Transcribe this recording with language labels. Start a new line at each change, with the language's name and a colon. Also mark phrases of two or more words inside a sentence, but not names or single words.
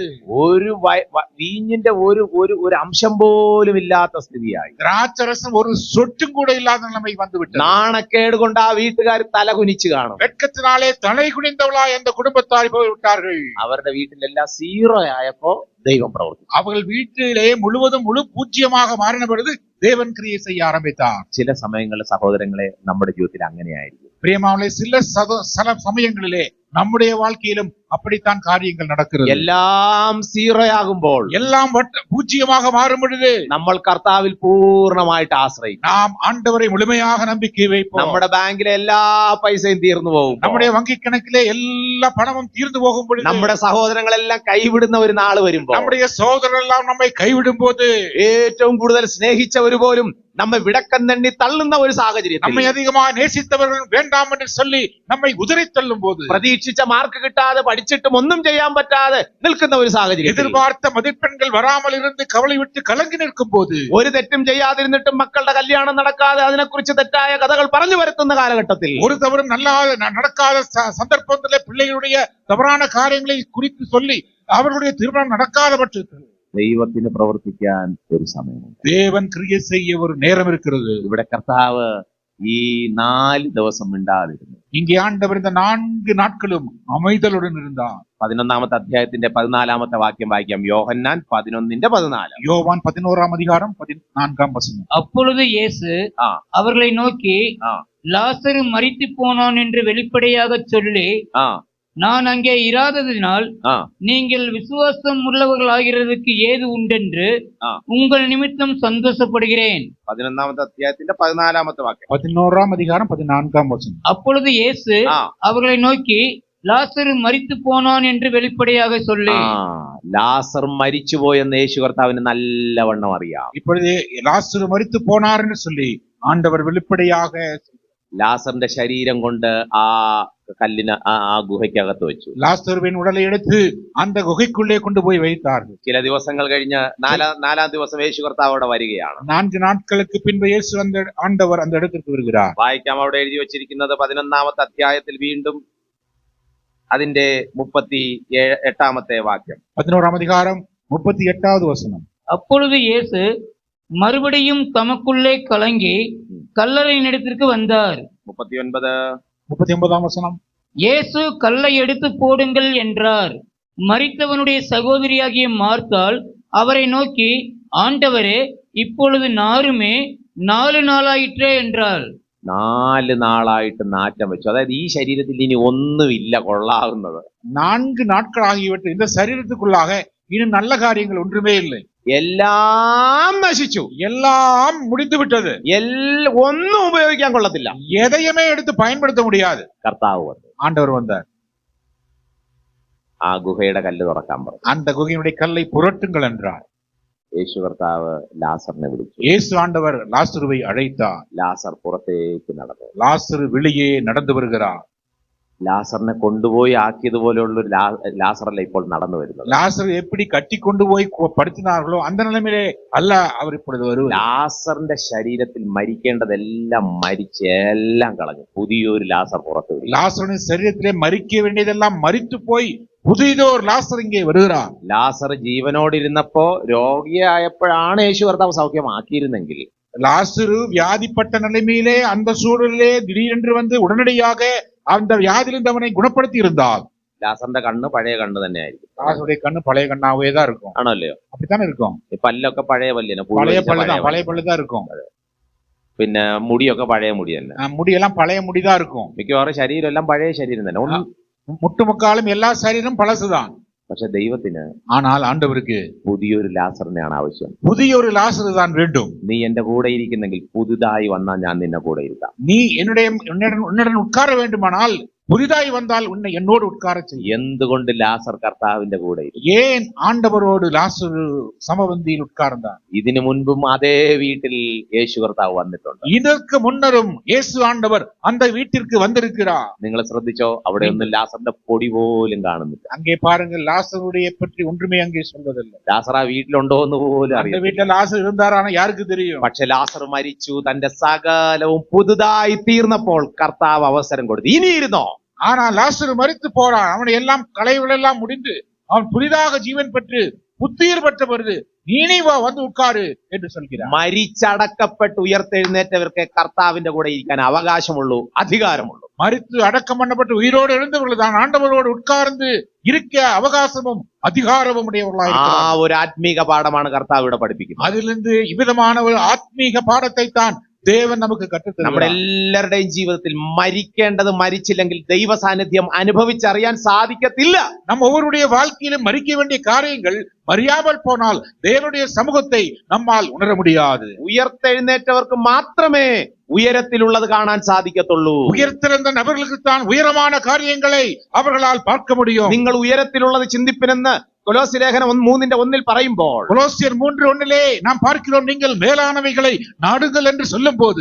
Malayalam: ഒരു വീഞ്ഞിന്റെ ഒരു അംശം പോലും ഇല്ലാത്ത സ്ഥിതിയായി.
Tamil: திராட்சரசம் ஒரு சொட்டும் கூட இல்லாத நிலைமை வந்துவிட்டது.
Malayalam: നാണക്കേട് കൊണ്ട് ആ വീട്ടുകാർ തല കുനിച്ചു കാണും.
Tamil: வெட்கத்தினாலே தலை குனிந்தவளாய் அந்த குடும்பத்தார் போய்விட்டார்கள்.
Malayalam: അവരുടെ വീട്ടിലെല്ലാം സീറോ ആയപ്പോ ദൈവം പ്രവർത്തിച്ചു.
Tamil: அவர்கள் வீட்டிலே முழுவதும் முழு பூஜ்யமாக மாறின பொழுது தேவன் கிரியை செய்ய ஆரம்பித்தார்.
Malayalam: ചില സമയങ്ങളിൽ സഹോദരങ്ങളെ നമ്മുടെ ജീവിതത്തിൽ അങ്ങനെയായിരിക്കും.
Tamil: பிரியமானவர்களே, சில சமயங்களிலே நம்முடைய வாழ்க்கையிலும் அப்படித்தான் காரியங்கள் நடக்கிறது.
Malayalam: എല്ലാം സീറോ ആകുമ്പോൾ,
Tamil: எல்லாம் பூஜ்யமாக மாறும் பொழுது
Malayalam: നമ്മൾ കർത്താവിൽ പൂർണ്ണമായിട്ട് ആശ്രയിക്കും.
Tamil: நாம் ആண்டവரை முழுமையாக நம்பிக்கை வைப்போம்.
Malayalam: നമ്മുടെ ബാങ്കിലെ എല്ലാ പൈസയും തീർന്നു പോകും.
Tamil: நம்முடைய வங்கி கணக்கிலே எல்லா பணமும் தீர்ந்து போகும் பொழுது,
Malayalam: നമ്മുടെ സഹോദരങ്ങളെല്ലാം കൈവിടുന്ന ഒരു നാള് വരുമ്പോൾ,
Tamil: நம்முடைய சகோதரர்கள் எல்லாம் நம்மை கைவிடும் போது,
Malayalam: ഏറ്റവും കൂടുതൽ സ്നേഹിച്ചവർ പോലും നമ്മെ വിടക്കം തണ്ണി തള്ളുന്ന ഒരു സാഹചര്യം,
Tamil: நம்மை அதிகமாக நேசித்தவர்கள் வேண்டாம் என்று சொல்லி நம்மை உதறி தள்ளும் போது,
Malayalam: പ്രതീക്ഷിച്ച മാർക്ക് കിട്ടാതെ പഠിച്ചിട്ടും ഒന്നും ചെയ്യാൻ പറ്റാതെ നിൽക്കുന്ന ഒരു സാഹചര്യം,
Tamil: எதிர்பார்த்த மதிப்பெண்கள் வராமல் இருந்து கவலை விட்டு கலங்கி நிற்கும் போது,
Malayalam: ഒരു തെറ്റും ചെയ്യാതിരുന്നിട്ടും മക്കളുടെ കല്യാണം നടക്കാതെ അതിനെക്കുറിച്ച് തെറ്റായ കഥകൾ പറഞ്ഞു വരുത്തുന്ന കാലഘട്ടത്തിൽ,
Tamil: ஒரு தவறும் நடக்காத சந்தர்ப்பத்திலே பிள்ளைகளுடைய தவறான காரியங்களை குறித்து சொல்லி அவர்களுடைய திருமணம் நடக்காத பட்சத்தில்
Malayalam: ദൈവത്തിന് പ്രവർത്തിക്കാൻ ഒരു സമയമുണ്ട്.
Tamil: தேவன் கிரியை செய்ய ஒரு நேரம் இருக்கிறது.
Malayalam: ഇവിടെ കർത്താവ് ഈ 4 ദിവസം മിണ്ടാതിരുന്നു.
Tamil: இங்கே ஆண்டவர் இந்த 4 நாட்களும் அமைதலுடன் இருந்தார்.
Malayalam: 11-ാമത്തെ അധ്യായത്തിന്റെ 14-ാമത്തെ വാക്യം വായിക്കാം. യോഹന്നാൻ 11:14.
Tamil: யோவான் 11ஆம் அதிகாரம் 14ஆம் வசனம். அப்பொழுது இயேசு ആ அவர்களை நோக்கி, ആ லாசரு மரித்து போனான் என்று வெளிப்படையாக சொல்லி, ആ நான் அங்கே இராததினால் ആ நீங்கள் விசுவாசம் உள்ளவர்களாகிறதுக்கு ஏது உண்டென்று ആ உங்கள் நிமித்தம் சந்தோஷப்படுகிறேன்.
Malayalam: 11-ാമത്തെ അധ്യായത്തിന്റെ 14-ാമത്തെ വാക്യം.
Tamil: 11ஆம் அதிகாரம் 14ஆம் வசனம். அப்பொழுது இயேசு ആ அவர்களை நோக்கி, லாசரு மரித்து போனான் என்று வெளிப்படையாக சொல்லி.
Malayalam: ലാസർ മരിച്ചുപോയെന്ന് യേശു കർത്താവിന് നല്ലവണ്ണം അറിയാം.
Tamil: இப்பொழுது லாசரு மரித்து போனார் என்று சொல்லி ஆண்டவர் வெளிப்படையாக
Malayalam: ലാസറിന്റെ ശരീരം കൊണ്ട് ആ കല്ലിന് ആ ഗുഹയ്ക്കകത്ത് വെച്ചു.
Tamil: லாசருவின் உடலை எடுத்து அந்த குகைக்குள்ளே கொண்டு போய் வைத்தார்கள்.
Malayalam: ചില ദിവസങ്ങൾ കഴിഞ്ഞ് നാലാം ദിവസം യേശു കർത്താവ് അവിടെ വരികയാണ്.
Tamil: 4 நாட்களுக்கு பின்பு இயேசு ஆண்டவர் அந்த இடத்திற்கு வருகிறார்.
Malayalam: വായിക്കാം. അവിടെ എഴുതി വച്ചിരിക്കുന്നത് 11-ാമത്തെ അധ്യായത്തിൽ വീണ്ടും അതിന്റെ 38-ാമത്തെ വാക്യം.
Tamil: 11ஆம் அதிகாரம் 38வது வசனம். அப்பொழுது இயேசு மறுபடியும் தமக்குள்ளே கலங்கி கல்லறையின் இடத்திற்கு வந்தார். 39ஆம் வசனம். இயேசு கல்லை எடுத்து போடுங்கள் என்றார். மரித்தவனுடைய சகோதரியாகிய மார்த்தாள் அவரை நோக்கி, ஆண்டவரே, இப்பொழுது நாருமே 4 நாளாயிற்றே என்றாள்.
Malayalam: 4 നാളായിട്ട് നാറ്റം വെച്ചു. അതായത് ഈ ശരീരത്തിൽ ഇനി ഒന്നുമില്ല കൊള്ളാവുന്നത്.
Tamil: 4 நாட்கள் ஆகிவிட்டு இந்த சரீரத்துக்குள்ளாக இன்னும் நல்ல காரியங்கள் ஒன்றுமே இல்லை.
Malayalam: എല്ലാം നശിച്ചു.
Tamil: எல்லாம் முடிந்து விட்டது.
Malayalam: ഒന്നും ഉപയോഗിക്കാൻ കൊള്ളത്തില്ല.
Tamil: எதையுமே எடுத்து பயன்படுத்த முடியாது.
Malayalam: കർത്താവ് വന്നു.
Tamil: ஆண்டவர் வந்தார்.
Malayalam: ആ ഗുഹയുടെ കല്ല് തുറക്കാൻ പറഞ്ഞു.
Tamil: அந்த குகையினுடைய கல்லை புரட்டுங்கள் என்றார்.
Malayalam: യേശു കർത്താവ് ലാസറിനെ വിളിച്ചു.
Tamil: இயேசு ஆண்டவர் லாசருவை அழைத்தார்.
Malayalam: ലാസർ പുറത്തേക്ക് നടന്നു.
Tamil: லாசரு வெளியே நடந்து வருகிறார்.
Malayalam: ലാസറിനെ കൊണ്ടുപോയി ആക്കിയതുപോലെയുള്ള ഒരു ലാസറല്ല ഇപ്പോൾ നടന്നു വരുന്നത്.
Tamil: லாசரு எப்படி கட்டி கொண்டு போய் படுத்தினார்களோ அந்த நிலைமையிலே அல்ல அவர் இப்பொழுது வருவார்.
Malayalam: ലാസറിന്റെ ശരീരത്തിൽ മരിക്കേണ്ടതെല്ലാം മരിച്ച് എല്ലാം കളഞ്ഞു. പുതിയൊരു ലാസർ പുറത്തു വരും.
Tamil: லாசருடைய சரீரத்திலே மரிக்க வேண்டியதெல்லாம் மரித்து போய் புதிதோர் லாசர் இங்கே வருகிறார்.
Malayalam: ലാസർ ജീവനോടിരുന്നപ്പോ രോഗിയായപ്പോഴാണ് യേശു കർത്താവ് സൗഖ്യമാക്കിയിരുന്നെങ്കിൽ,
Tamil: லாசரு வியாதிப்பட்ட நிலைமையிலே அந்த சூழலிலே திடீரென்று வந்து உடனடியாக அந்த வியாதியிலிருந்து அவனை குணப்படுத்தி இருந்தார்.
Malayalam: ലാസറിന്റെ കണ്ണ് പഴയ കണ്ണ് തന്നെ ആയിരിക്കും.
Tamil: லாசருடைய கண்ணு பழைய கண்ணாவே தான் இருக்கும்.
Malayalam: ആണോ അല്ലയോ?
Tamil: அப்படித்தானே இருக்கும்.
Malayalam: ഈ പല്ലൊക്കെ പഴയ പല്ലിനെ,
Tamil: பழைய பல்லுதான், பழைய பல்லுதான் இருக்கும்.
Malayalam: പിന്നെ മുടിയൊക്കെ പഴയ മുടി തന്നെ,
Tamil: முடியெல்லாம் பழைய முடிதான் இருக்கும்.
Malayalam: മിക്കവാറും ശരീരം എല്ലാം പഴയ ശരീരം തന്നെ.
Tamil: முட்டுமுக்காலும் எல்லா சரீரம் பழசுதான்.
Malayalam: പക്ഷെ ദൈവത്തിന്
Tamil: ஆனால் ஆண்டவருக்கு
Malayalam: പുതിയൊരു ലാസറിനെയാണ് ആവശ്യം.
Tamil: புதிய ஒரு லாசரு தான் வேண்டும்.
Malayalam: നീ എന്റെ കൂടെ ഇരിക്കുന്നെങ്കിൽ പുതുതായി വന്നാൽ ഞാൻ നിന്നെ കൂടെ ഇരുത്താം.
Tamil: நீ உன்னுடன் உட்கார வேண்டுமானால் புதிதாய் வந்தால் உன்னை என்னோடு உட்கார செய்ய.
Malayalam: എന്തുകൊണ്ട് ലാസർ കർത്താവിന്റെ കൂടെ ഇരുന്നു?
Tamil: ஏன் ஆண்டவரோடு லாசரு சமபந்தியில் உட்கார்ந்தான்?
Malayalam: ഇതിനു മുൻപും അതേ വീട്ടിൽ യേശു കർത്താവ് വന്നിട്ടുണ്ട്.
Tamil: இதற்கு முன்னரும் இயேசு ஆண்டவர் அந்த வீட்டிற்கு வந்திருக்கிறார்.
Malayalam: നിങ്ങൾ ശ്രദ്ധിച്ചോ? അവിടെ ഒന്നും ലാസറിന്റെ പൊടി പോലും കാണുന്നില്ല.
Tamil: அங்கே பாருங்கள், லாசருடைய பற்றி ஒன்றுமே அங்கே சொல்வதில்லை.
Malayalam: ലാസർ ആ വീട്ടിലുണ്ടോ എന്ന് പോലും
Tamil: அந்த
Malayalam: അറിയില്ല.
Tamil: வீட்டுல லாசர் இருந்தாரான யாருக்கு தெரியும்?
Malayalam: പക്ഷെ ലാസർ മരിച്ചു, തന്റെ സകലവും പുതുതായി തീർന്നപ്പോൾ കർത്താവ് അവസരം കൊടുത്തു. ഇനിയിരുന്നോ?
Tamil: ஆனா லாசரு மரித்து போறான். அவனை எல்லாம் களைவுகள் எல்லாம் முடிந்து அவன் புதிதாக ஜீவன் பெற்று புத்துயிர் பெற்ற பொழுது நீ வா வந்து உட்காரு என்று சொல்கிறார்.
Malayalam: മരിച്ചടക്കപ്പെട്ട് ഉയർത്തെഴുന്നേറ്റവർക്ക് കർത്താവിന്റെ കൂടെ ഇരിക്കാൻ അവകാശമുള്ളൂ, അധികാരമുള്ളൂ.
Tamil: மரித்து அடக்கம் பண்ணப்பட்டு உயிரோடு எழுந்தவர்கள் தான் ஆண்டவரோடு உட்கார்ந்து இருக்க அவகாசமும் அதிகாரமும் உடையவர்களாக ആ இருக்கிறார்கள்.
Malayalam: ഒരു ആത്മീക പാഠമാണ് കർത്താവ് ഇവിടെ പഠിപ്പിക്കുന്നത്.
Tamil: அதிலிருந்து இவ்விதமான ஒரு ஆத்மீக பாடத்தை தான் தேவன் நமக்கு கற்றுத்
Malayalam: നമ്മുടെ
Tamil: தருகிறார்.
Malayalam: എല്ലാവരുടെയും ജീവിതത്തിൽ മരിക്കേണ്ടത് മരിച്ചില്ലെങ്കിൽ ദൈവ സാന്നിധ്യം അനുഭവിച്ചറിയാൻ സാധിക്കത്തില്ല.
Tamil: நம்ம ஒவ்வொருடைய வாழ்க்கையிலும் மறிக்க வேண்டிய காரியங்கள் மறியாமல் போனால் தேவனுடைய சமூகத்தை நம்மால் உணர முடியாது.
Malayalam: ഉയർത്തെഴുന്നേറ്റവർക്ക് മാത്രമേ ഉയരത്തിലുള്ളത് കാണാൻ സാധിക്കത്തുള്ളൂ.
Tamil: உயர்த்திருந்த நபர்களுக்கு தான் உயரமான காரியங்களை அவர்களால் பார்க்க முடியும்.
Malayalam: നിങ്ങൾ ഉയരത്തിലുള്ളത് ചിന്തിപ്പിനെന്ന് കൊലോസ്യ ലേഖനം 3:1 പറയുമ്പോൾ
Tamil: கொலோசியர் 3:1 நாம் பார்க்கிறோம், நீங்கள் மேலானவைகளை நாடுங்கள் என்று சொல்லும் போது